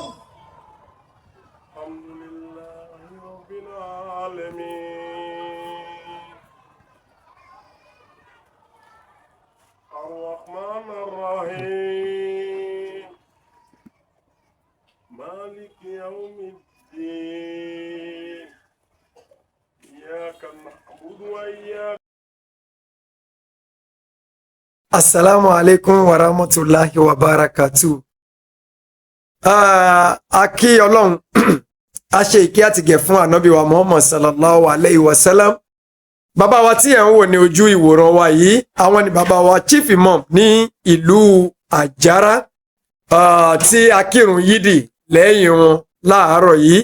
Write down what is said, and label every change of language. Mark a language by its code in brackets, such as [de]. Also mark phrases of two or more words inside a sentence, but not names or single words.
[ar] الحمد لله رب العالمين الرحمن الرحيم مالك يوم الدين إياك نعبد وإياك. السلام عليكم ورحمة الله وبركاته. [yo] A kí Ọlọ́run, a ṣe ìkẹ́ àtìgẹ̀ fún ànábì wa Muhammad [ar] صلى الله عليه وسلم. [yo] Bàbá wa tí ẹ̀ ń wò ní ojú ìwòran wa yìí, àwọn ni bàbá wa [en] Chief Imam [yo] ní ìlú Àjàrà tí a kírun yídì lẹ́yìn wọn láàárọ̀ yìí.